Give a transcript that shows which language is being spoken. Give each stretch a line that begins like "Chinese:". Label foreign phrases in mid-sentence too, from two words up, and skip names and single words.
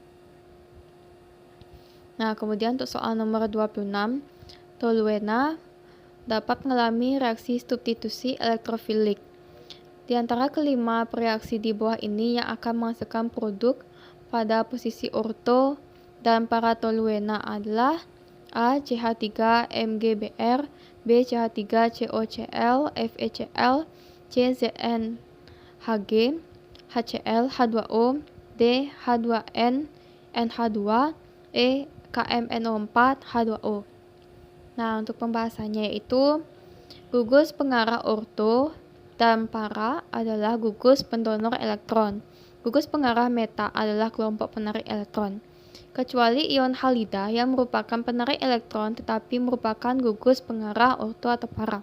Indonesian: Nah, kemudian untuk soal nomor 26, toluena dapat mengalami reaksi substitusi elektrofilik. Di antara kelima reaksi di bawah ini yang akan menghasilkan produk pada posisi orto dan para toluena adalah: A. CH3MgBr, B. CH3COCl, FeCl, C. ZnHg, HCl, H2O, D. H2n, NH2, E. KMNO4, H2O. Nah, untuk pembahasannya yaitu gugus pengarah orto dan para adalah gugus pendonor elektron. Gugus pengarah meta adalah kelompok penarik elektron. Kecuali ion halida yang merupakan penarik elektron tetapi merupakan gugus pengarah orto atau para.